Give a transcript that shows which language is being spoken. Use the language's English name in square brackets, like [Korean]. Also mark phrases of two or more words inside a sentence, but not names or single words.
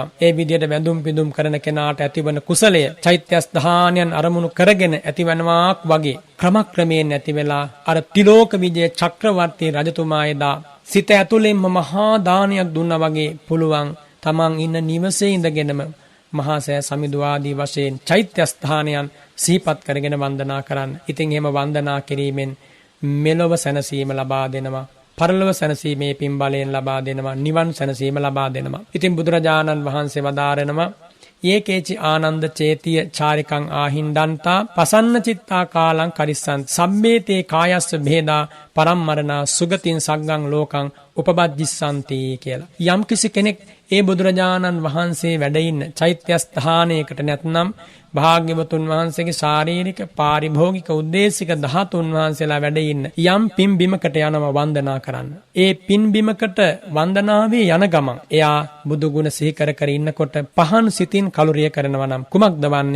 [Sinhala] ඒ විදිහට වැඳුම් පිදුම් කරන කෙනාට ඇතිවන කුසලය චෛත්‍ය ස්ථානයන් අරමුණු කරගෙන ඇතිවනවාක් වගේ ක්‍රමක්‍රමයෙන් ඇති වෙලා අර තිලෝක විජය චක්‍රවර්ති රජතුමා එදා සිත ඇතුළෙන්ම මහා දානයක් දුන්නා වගේ පුළුවන් තමන් ඉන්න නිවසේ ඉඳගෙනම මහා සෑ සමිඳු ආදී වශයෙන් චෛත්‍ය ස්ථානයන් සිහිපත් කරගෙන වන්දනා කරන්න. ඉතින් එහෙම වන්දනා කිරීමෙන් මෙලොව සැනසීම ලබා දෙනවා. පරලොව සැනසීමේ පින් බලයෙන් ලබා දෙනවා. නිවන් සැනසීම ලබා දෙනවා. ඉතින් බුදුරජාණන් වහන්සේ වදාරනවා [Pali] ඒකේචි ආනන්ද චේතිය චාරිකං ආහින්දන්තා පසන්න චිත්තා කාලං කරිස්සන් සම්මේතේ කායස්ස භේදා පරම්මරණා සුගතින් සග්ගං ලෝකං උපබද්දිස්සන්ති කියලා. [Sinhala] යම් කිසි කෙනෙක් ඒ බුදුරජාණන් වහන්සේ වැඩ ඉන්න චෛත්‍ය ස්ථානයකට නැත්නම් භාග්‍යවතුන් වහන්සේගේ ශාරීරික පාරිභෝගික උද්දේශික ධාතුන් වහන්සේලා වැඩ ඉන්න යම් පින්බිමකට යනවා වන්දනා කරන්න. ඒ පින්බිමකට වන්දනාවේ යන ගමන් එයා බුදු ගුණ සිහි කර කර ඉන්නකොට පහන් සිතින් කලුරිය කරනවා නම් කුමක්ද වන්නේ?